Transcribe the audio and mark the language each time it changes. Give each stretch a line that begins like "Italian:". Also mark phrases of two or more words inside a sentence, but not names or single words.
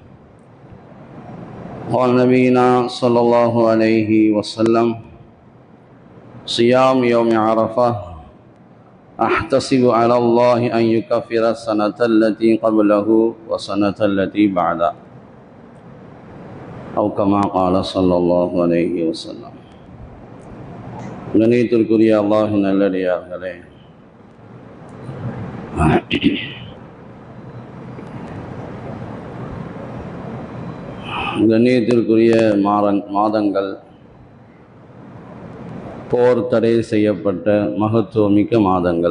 Arabic: قال نبينا صلى الله عليه وسلم: صيام يوم عرفة أحتسب على الله أن يكفر السنة التي قبله وسنة التي بعده، أو كما قال صلى الله عليه وسلم.
Tamil: கண்ணியத்திற்குரிய அல்லாஹ்வின் நல்லடியார்களே, கண்ணியத்திற்குரிய மாதங்கள் போர் தடை செய்யப்பட்ட மகத்துவமிக்க மாதங்கள்.